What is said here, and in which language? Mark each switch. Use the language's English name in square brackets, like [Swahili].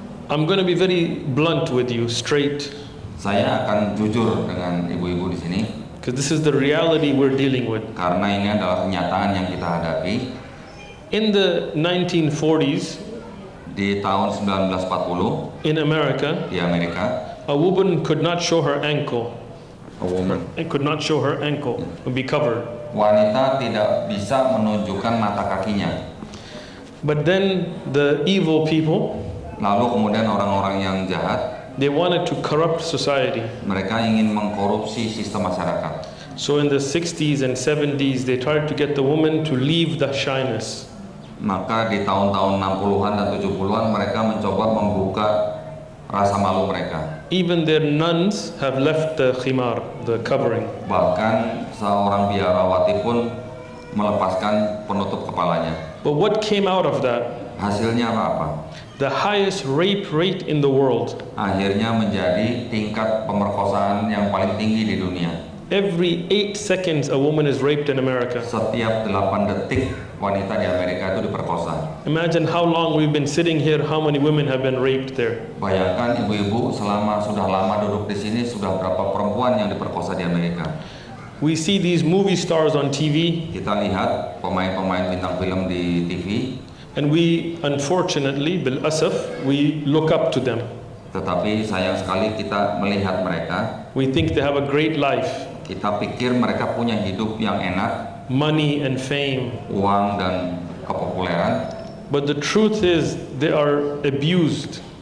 [English] I'm going to be very blunt with you, straight, [Indonesian] Saya akan jujur dengan ibu-ibu di sini [English] because this is the reality we're dealing with. [Indonesian] karena ini adalah kenyataan yang kita hadapi. [English] In the 1940s [Indonesian] Di tahun 1940 [English] in America, [Indonesian] di Amerika, [English] a woman could not show her ankle. It could not show her ankle, it would be covered. [Indonesian] wanita tidak bisa menunjukkan mata kakinya. [English] But then the evil people, [Indonesian] Lalu kemudian orang-orang yang jahat, [English] they wanted to corrupt society. [Indonesian] mereka ingin mengkorupsi sistem masyarakat. [English] So in the 60s and 70s, they tried to get the woman to leave the shyness. [Indonesian] Maka di tahun-tahun 60-an dan 70-an mereka mencoba membuka rasa malu mereka. [English] Even their nuns have left the khimar, the covering. [Indonesian] Bahkan seorang biarawati pun melepaskan penutup kepalanya. [English] But what came out of that? [Indonesian] Hasilnya apa? [English] The highest rape rate in the world. [Indonesian] Akhirnya menjadi tingkat pemerkosaan yang paling tinggi di dunia. [English] Every 8 seconds a woman is raped in America. [Indonesian] Setiap 8 detik wanita di Amerika itu diperkosa. [English] Imagine how long we've been sitting here, how many women have been raped there. [Indonesian] Bayangkan ibu-ibu selama sudah lama duduk di sini, sudah berapa perempuan yang diperkosa di Amerika. [English] We see these movie stars on TV, [Indonesian] Kita lihat pemain-pemain bintang film di TV, [English] and we, unfortunately, [Arabic] bil asaf, [English] we look up to them. [Indonesian] tetapi sayang sekali kita melihat mereka, [English] We think they have a great life, [Indonesian] kita pikir mereka punya hidup yang enak, [English] money and fame. [Indonesian] uang dan kepopuleran, [English] But the truth is they are abused.